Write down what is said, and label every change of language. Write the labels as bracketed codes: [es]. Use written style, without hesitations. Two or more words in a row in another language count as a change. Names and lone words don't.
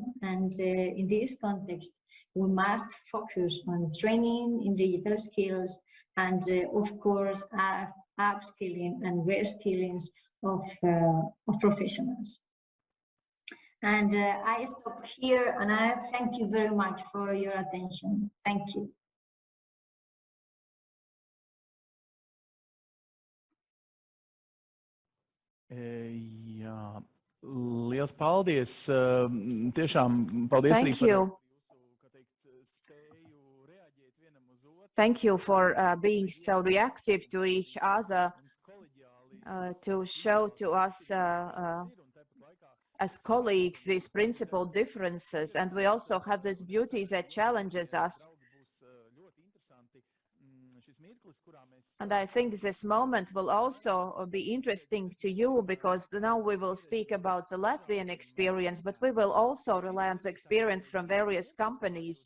[en] And in this context, we must focus on training in digital skills and, of course, upskilling and reskilling of professionals. And I stop here, and I thank you very much for your attention. Thank you. [lv] Jā, liels paldies. Tiešām paldies arī [en] Thank you. Thank you for being so reactive to each other, to show to us as colleagues these principal differences. And we also have this beauty that challenges us. And I think this moment will also be interesting to you, because now we will speak about the Latvian experience, but we will also rely on the experience from various companies.